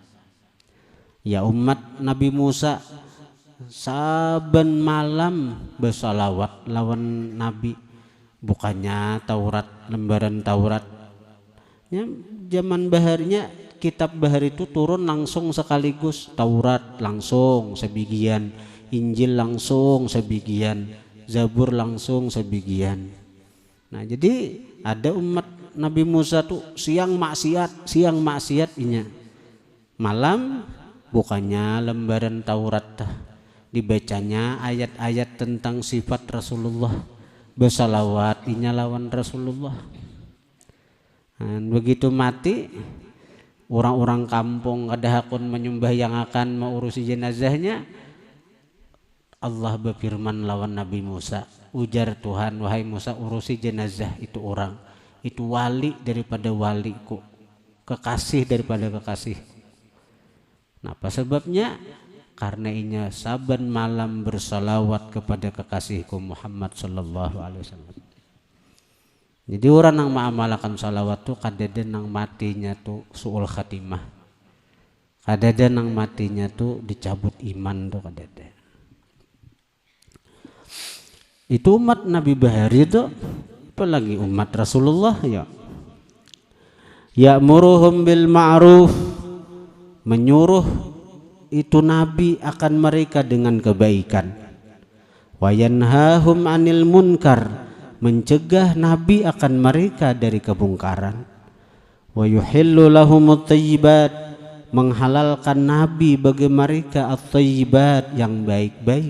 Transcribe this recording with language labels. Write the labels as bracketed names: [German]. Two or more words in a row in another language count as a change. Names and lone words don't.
[Banjar] Ya umat Nabi Musa saben malam bersalawat lawan Nabi, bukannya Taurat, lembaran Taurat ya, zaman baharinya kitab bahar itu turun langsung sekaligus, Taurat langsung sebagian, Injil langsung sebagian, Zabur langsung sebagian. Nah jadi ada umat Nabi Musa tuh siang maksiat inya, malam bukannya lembaran Taurat dibacanya ayat-ayat tentang sifat Rasulullah, bersalawat inya lawan Rasulullah. Dan begitu mati orang-orang kampung kada hakun menyembah yang akan mengurusi jenazahnya, Allah berfirman lawan Nabi Musa, ujar Tuhan, wahai Musa, urusi jenazah itu orang, itu wali daripada waliku, kekasih daripada kekasih. Nah apa sebabnya? Karena inya saban malam bersalawat kepada kekasihku Muhammad [Arabic] sallallahu alaihi wasallam. [Banjar] Jadi orang yang mengamalkan salawat tuh kadada nang matinya tuh suul khatimah, kadada nang matinya tuh dicabut iman tuh kadada. Itu umat Nabi bahari itu, apalagi umat Rasulullah ya. [Arabic] Ya'muruhum bil ma'ruf, [Indonesian] menyuruh itu Nabi akan mereka dengan kebaikan. [Arabic] Wa yanhahum 'anil munkar, [Indonesian] mencegah Nabi akan mereka dari kemungkaran. [Arabic] Wa yuhillu lahumut thayyibat, [Indonesian] menghalalkan Nabi bagi mereka at-thayyibat, yang baik-baik.